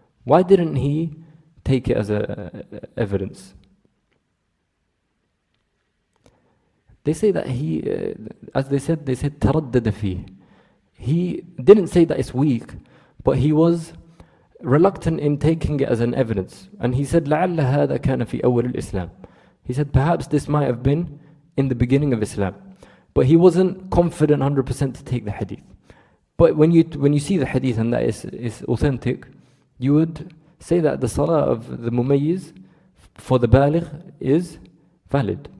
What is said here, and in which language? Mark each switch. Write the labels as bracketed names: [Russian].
[English] Why didn't he take it as evidence? They say that he, as they said [Arabic] تردد فيه. [English] He didn't say that it's weak, but he was reluctant in taking it as an evidence. And he said [Arabic] لعل هذا كان في أول الإسلام. [English] He said perhaps this might have been in the beginning of Islam. But he wasn't confident 100% to take the hadith. But when you see the hadith and that is authentic, you would say that the salah of the mumayyiz for the baligh is valid.